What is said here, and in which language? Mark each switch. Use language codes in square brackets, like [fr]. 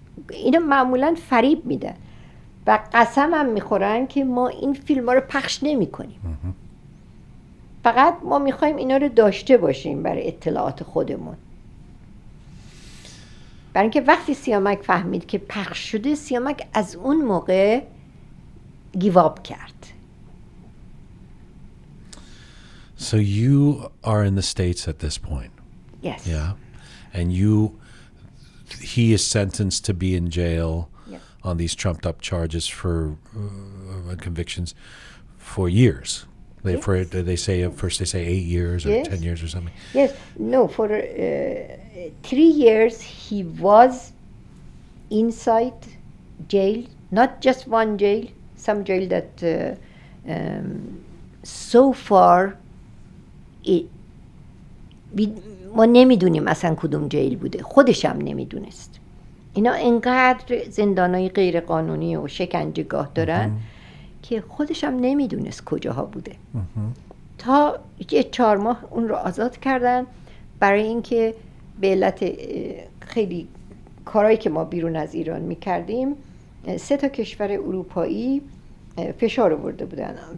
[fa] اینا معمولا فریب میدن و قسم هم میخورن که ما این فیلم ها رو پخش نمیکنیم، فقط ما میخوایم اینا رو داشته باشیم برای اطلاعات خودمون. برای اینکه وقتی سیامک فهمید که پخش شده، سیامک از اون موقع گیواب کرد. [en] So you are in the States at this point. Yes. Yeah. And he is sentenced to be in jail on these trumped up charges for convictions for years. They say first they say 8 years or 10 years or something. Yes. No, for 3 years he was inside jail, not just one jail, some jail that so far [fa] ما نمیدونیم اصلا کدوم جیل بوده، خودش هم نمیدونست. اینا انقدر زندانای غیر قانونی و شکنجهگاه دارن که خودش هم نمیدونست کجاها بوده. تا 4 ماه اون رو آزاد کردن برای اینکه به علت خیلی کارهایی که ما بیرون از ایران میکردیم 3 کشور اروپایی فشار آورده بودن.